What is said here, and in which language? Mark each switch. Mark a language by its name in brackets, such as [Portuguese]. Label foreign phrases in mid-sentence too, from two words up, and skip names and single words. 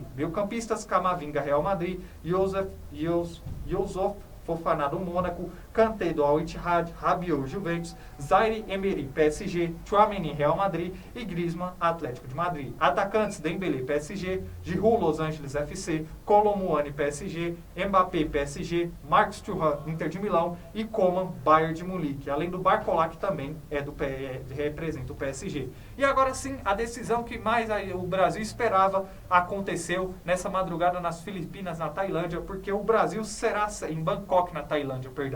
[Portuguese] Meio-campistas, Camavinga, Real Madrid, Youssouf Fofana, do Mônaco, Kanté, do Al-Ittihad, Rabiot, Juventus, Zaire Emery, PSG, Tchouaméni, Real Madrid, e Griezmann, Atlético de Madrid. Atacantes, Dembélé, PSG, Giroud, Los Angeles FC, Kolo Muani, PSG, Mbappé, PSG, Marcus Thuram, Inter de Milão, e Coman, Bayern de Munique. Além do Barcola, que também representa o PSG. E agora sim, a decisão que mais o Brasil esperava aconteceu nessa madrugada nas Filipinas, na Tailândia, porque o Brasil será, em Bangkok, na Tailândia, perdão.